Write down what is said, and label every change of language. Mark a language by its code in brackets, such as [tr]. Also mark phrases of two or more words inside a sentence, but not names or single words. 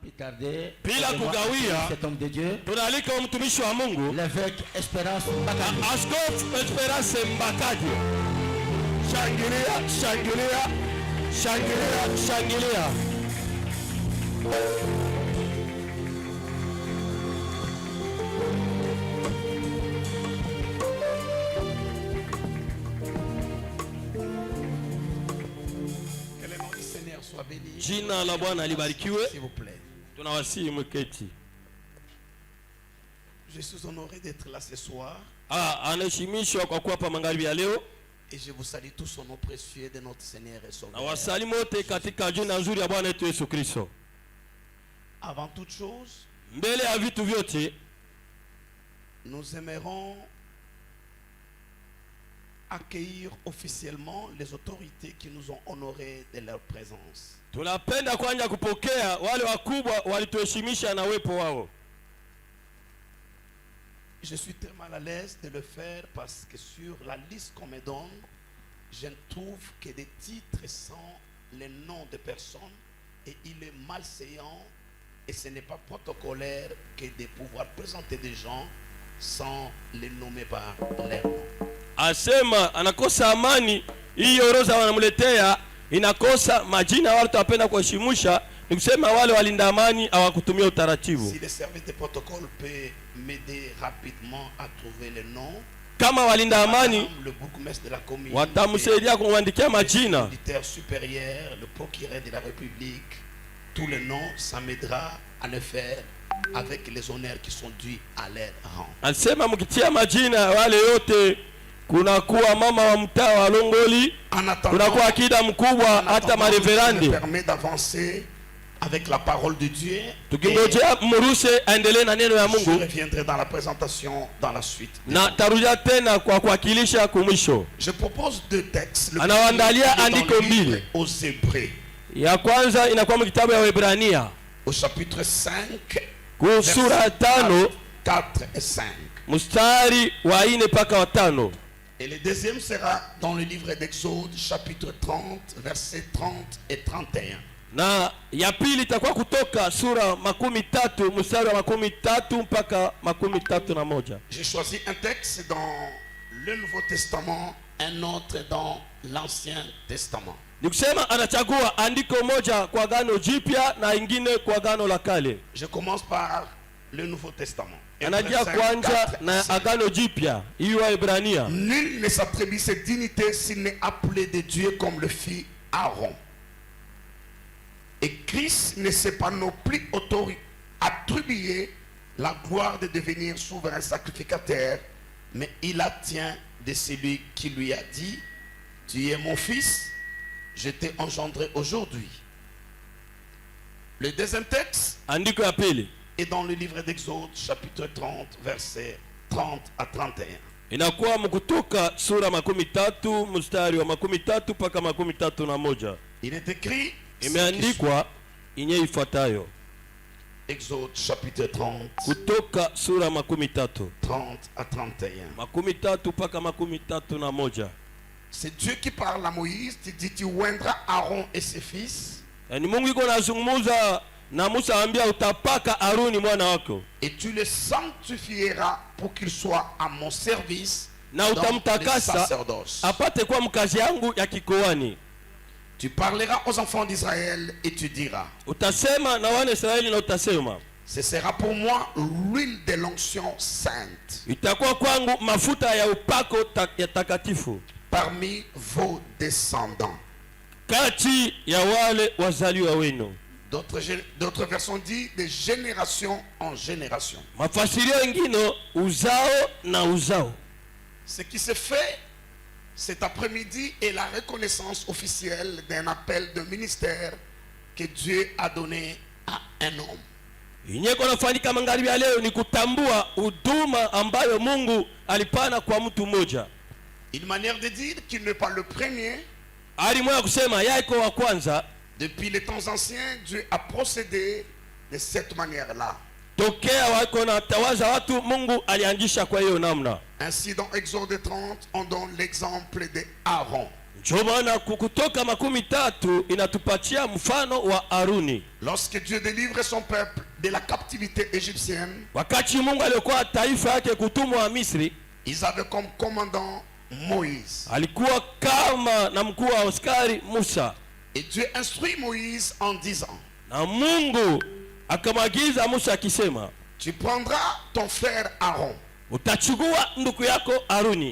[fr] Regardez, [sw] bila kugawia, [fr] cet homme de Dieu, [sw] tunaalika mtumishi wa Mungu, [fr] l'évêque Espérance Mbakadi. [sw] Askofu Esperance Mbakadi. Shangilia, shangilia, shangilia, shangilia. Jina la Bwana libarikiwe. [fr] S'il vous plaît. [sw] Tunawasihi mketi. [fr] Je suis honoré d'être là ce soir. [sw] Anaheshimishwa kwa kuwa hapa magharibi ya leo. [fr] Et je vous salue tous au nom précieux de notre Seigneur et Sauveur. [sw] Na wasalimu wote katika jina nzuri ya Bwana wetu Yesu Kristo. [fr] Avant toute chose, [sw] Mbele ya vitu vyote, [fr] nous aimerons accueillir officiellement les autorités qui nous ont honorés de leur présence. [sw] tunapenda kwanza kupokea wale wakubwa walituheshimisha na uwepo wao. [fr] Je suis très mal à l'aise de le faire parce que sur la liste qu'on me donne, je ne trouve que des titres sans les noms de personnes et il est malséant et ce n'est pas protocolaire que de pouvoir présenter des gens sans les nommer par leur nom. [sw] Asema anakosa amani, hii orodha wanamletea inakosa majina ya watu wapenda kuheshimisha, ni kusema wale walinda amani hawakutumia utaratibu. [fr] Si le service de protocole peut m'aider rapidement à trouver les noms, [sw] Kama walinda amani [fr] le bourgmestre de la commune, [sw] watamsaidia kumwandikia majina, [fr] l'auditeur supérieur, le procureur de la République, tous les noms, ça m'aidera à le faire avec les honneurs qui sont dus à leur rang. [sw] anasema mkitia majina wale yote, kuna kuwa mama wa mtaa wa Longoli, kuna kuwa akida mkubwa, hata mareverandi. [fr] Me permet d'avancer avec la parole de Dieu. [sw] Tukingojea mruse aendelee na neno ya [fr] Je [sw] Mungu, [fr] reviendrai dans la présentation dans la suite. [sw] na tarudia tena kwa kuwakilisha kumwisho. [fr] Je propose deux textes. Le [sw] Anawaandalia [fr] premier est [sw] andiko [fr] dans le livre [sw] mbili. [fr] aux Hébreux, [sw] Ya kwanza inakuwa mkitabu ya Waebrania [fr] au chapitre 5, [sw] kusura 5 [fr] 4 et 5. [sw] mstari wa 4 mpaka wa 5. [fr] Et le deuxième sera dans le livre d'Exode, chapitre 30, versets 30 et 31. [sw] Na ya pili itakuwa kutoka sura 13 mstari wa 13 mpaka 31. [fr] J'ai choisi un texte dans le Nouveau Testament, un autre dans l'Ancien Testament. [sw] Nikusema anachagua andiko moja kwa Agano Jipya na ingine kwa Agano la Kale. [fr] Je commence par le Nouveau Testament. [sw] Anajia kwanza na Agano Jipya, hiyo Waebrania. [fr] Nul ne s'attribue cette dignité s'il n'est appelé de Dieu comme le fit Aaron. Et Christ ne s'est pas non plus attribué la gloire de devenir souverain sacrificateur, mais il la tient de celui qui lui a dit: tu es mon fils, je t'ai engendré aujourd'hui. Le deuxième texte [sw] Andiko ya pili [fr] est dans le livre d'Exode, chapitre 30, versets 30 à 31. [sw] inakuwa mkutoka sura 13 mstari wa 13 mpaka 31. [fr] Il est écrit, [sw] Imeandikwa inye ifuatayo. [fr] Exode chapitre 30, [sw] Kutoka sura 13 [fr] 30 à 31. [sw] 13 mpaka 31. [fr] C'est Dieu qui parle à Moïse, il dit: tu oindras Aaron et ses fils, [sw] Ni Mungu iko nazungumza na Musa, ambia utapaka Aruni mwana wako [fr] et tu le sanctifieras pour qu'il soit à mon service [sw] na [fr] dans le [sw] utamtakasa [fr] sacerdoce. [sw] apate kwa mkazi yangu ya kikoani. [fr] Tu parleras aux enfants d'Israël et tu diras: [sw] Utasema na wana Israeli na utasema, [fr] ce sera pour moi l'huile de l'onction sainte [sw] itakuwa kwangu mafuta ya upako ya takatifu [fr] parmi vos descendants. [sw] kati ya wale wazaliwa wenu. [fr] D'autres versions disent de génération en génération. [sw] Mafasirio mengine uzao na uzao. [fr] Ce qui se fait cet après-midi est la reconnaissance officielle d'un appel de ministère que Dieu a donné à un homme. [sw] Inyeko nafanyika magharibi ya leo ni kutambua huduma ambayo Mungu alipana kwa mtu mmoja. [fr] Une manière de dire qu'il n'est pas le premier. [sw] Hali moja kusema yako wa kwanza. [fr] Depuis les temps anciens, Dieu a procédé de cette manière-là. [sw] Tokea wako na tawaza watu, Mungu alianzisha kwa hiyo namna. [fr] Ainsi dans Exode 30, on donne l'exemple de Aaron. [sw] Ndio maana Kutoka 13 inatupatia mfano wa Haruni. [fr] Lorsque Dieu délivre son peuple de la captivité égyptienne, [sw] Wakati Mungu alikuwa taifa yake kutumwa Misri, [fr] ils avaient comme commandant Moïse. [sw] alikuwa kama na mkuu wa askari Musa. [fr] Et Dieu instruit Moïse en disant, [sw] Na Mungu akamwagiza Musa akisema, [fr] tu prendras ton frère Aaron, [sw] utachukua ndugu yako Haruni